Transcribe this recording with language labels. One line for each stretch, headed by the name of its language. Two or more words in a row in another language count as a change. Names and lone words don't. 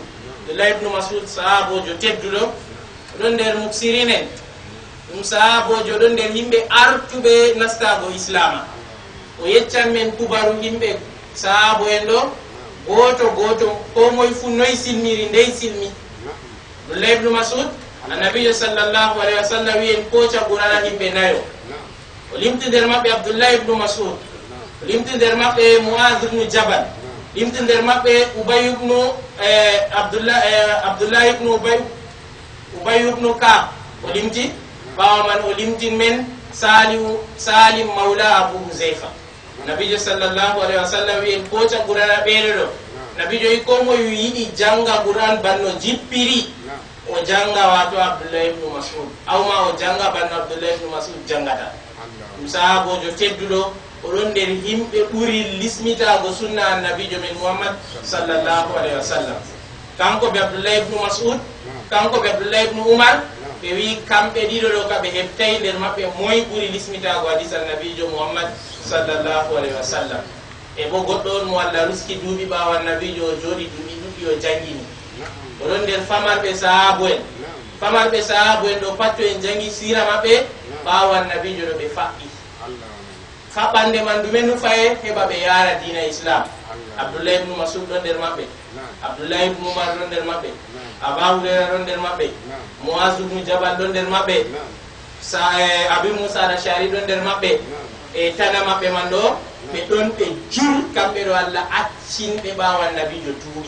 Fula: Abdullah ibn Mas'ud sahabo jo tedduɗo ɗon nder muksirinen ɗum sahabo jo ɗon nder yimɓe artuɓe nastago islama. O yeccan men kubaru yimɓe sahabo en ɗo goto goto ko moye fu noyi silmiri ndey silmi. Abdullah ibn Mas'ud annabijo
Arabic: صلى الله عليه وسلم
Fula: wiyen koca ɓurana yimɓe nayo. O limti nder maɓɓe Abdullah ibn Mas'ud, o limti nder maɓɓe Mu'adh ibn Jabal, limti nder maɓɓe Ubay ibn Abdullah ibn Ubay ibn Ka'b, o limti ɓawa man o limtin men Salim mawla Abu Huzaifa. Nabijo
Arabic: صلى الله عليه وسلم
Fula: wiyen koca ɓurana ɓeɗo ɗo. Nabijo wi ko moye yiɗi janga Qur'an banno jippiri o janga wato Abdullah ibn Mas'ud, awma o janga banno Abdullah ibn Mas'ud jangata. Ɗum sahabojo tedduɗo oɗon nder yimɓe ɓuri lismitago sunna annabijo men Muhammad
Arabic: صلى الله عليه وسلم.
Fula: Kanko be Abdullah ibn Mas'ud, kanko be Abdullah ibn Umar, ɓe wi kamɓe ɗiɗo ɗo ka ɓe heɓtay nder maɓɓe moye ɓuri lismitago hadis annabijo Muhammad
Arabic: صلى الله عليه وسلم.
Fula: E bo goɗɗo on mo Allah ruski duuɓi ɓawo annabijo o jooɗi duuɓi ɗuɗɗi o jangini. Oɗon nder famarɓe sahabo en, famarɓe sahabo en ɗo patto en jangi sira maɓɓe ɓawo annabijo ɗo ɓe faɓɓi. Faɓɓande man ɗumen nu faye heɓa ɓe yara dina islam. Abdullah ibn Mas'ud ɗon nder maɓɓe, Abdullah ibn Umar ɗon nder maɓɓe, Aba Hurayra ɗon nder maɓɓe, Mu'adh ibn Jabal ɗon nder maɓɓe, Abi Musa al-Ash'ari ɗon nder maɓɓe. E tana maɓɓe man ɗo ɓe ɗon ɓe jur kamɓe ɗo Allah accinɓe ɓawo annabijo duuɓi.